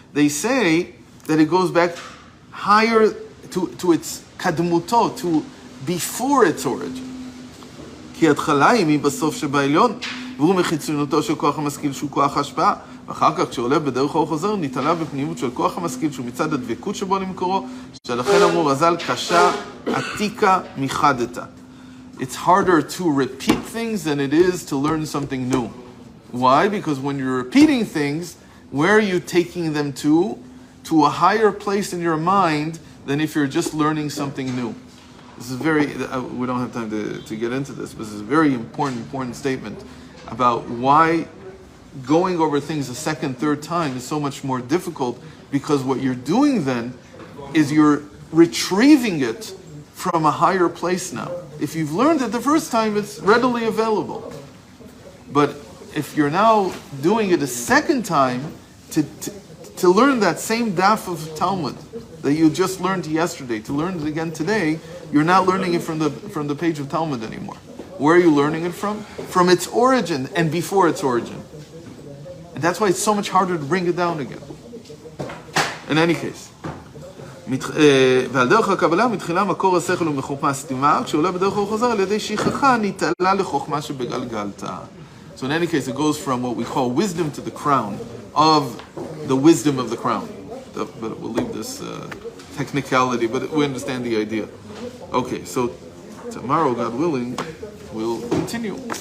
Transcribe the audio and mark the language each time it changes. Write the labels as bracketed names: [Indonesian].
[English] They say that it goes back higher to its kadmuto, to before its origin. [Hebrew] כי ההתחלה היא מבסוף שבעליון, והוא מחיצונותו של כוח המשכיל שהוא כוח ההשפעה, ואחר כך כשעולה בדרך האור חוזר, ניתלה בפנימות של כוח המשכיל שהוא מצד הדבקות שבו למקורו, שלכן אמרו רז"ל קשה עתיקה מחדתה. [English] It's harder to repeat things than it is to learn something new. Why? Because when you're repeating things, where are you taking them to? To a higher place in your mind than if you're just learning something new. This is we don't have time to get into this, but this is a very important statement about why going over things a second, third time is so much more difficult, because what you're doing then is you're retrieving it from a higher place now. If you've learned it the first time, it's readily available. But if you're now doing it a second time to learn that same daf of Talmud that you just learned yesterday, to learn it again today, you're not learning it from the page of Talmud anymore. Where are you learning it from? From its origin and before its origin. And that's why it's so much harder to bring it down again. In any case. [Hebrew] ועל דרך הקבלה מתחילה מקור השכל ומחוכמה סתימה, כשעולה בדרך הוא חוזר על ידי שכחה ניתלה לחוכמה שבגלגלתה. [English] So in any case, it goes from what we call wisdom to the crown of the wisdom of the crown. But we'll leave this technicality, but we understand the idea. Okay, so tomorrow, God willing, we'll continue.